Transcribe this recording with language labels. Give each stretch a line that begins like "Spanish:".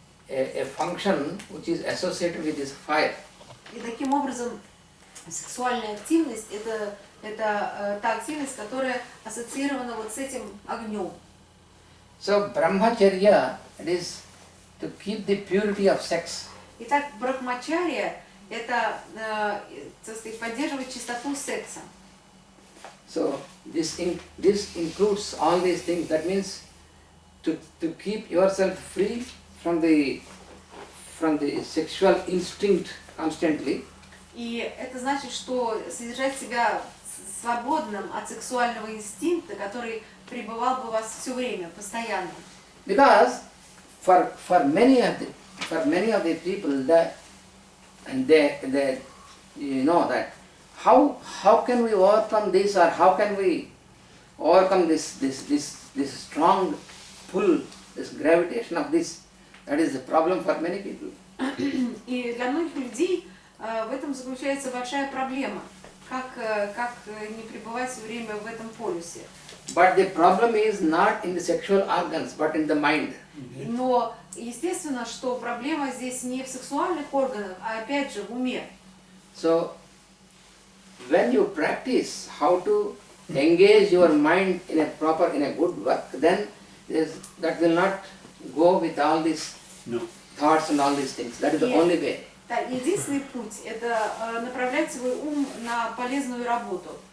English: a function which is associated with this fire.
Russian: И таким образом сексуальная активность это та активность, которая ассоциирована вот с этим огнем.
English: So brahmacharya, it is to keep the purity of sex.
Russian: Итак, брахмачария это так сказать, поддерживать чистоту секса.
English: So this includes all these things. That means to keep yourself free from the sexual instinct constantly.
Russian: И это значит, что содержать себя свободным от сексуального инстинкта, который пребывал бы у вас все время, постоянно.
English: Because for many of the people that and they you know that how can we overcome this, or how can we overcome this strong pull, this gravitation of this? That is the problem for many people.
Russian: И для многих людей в этом заключается большая проблема. Как не пребывать все время в этом полюсе.
English: But the problem is not in the sexual organs, but in the mind.
Russian: Но естественно, что проблема здесь не в сексуальных органах, а опять же в уме.
English: So when you practice how to engage your mind in a good work, then that will not go with all these thoughts and all these things. That is the only way.
Russian: Да, единственный путь – это направлять свой ум на полезную работу.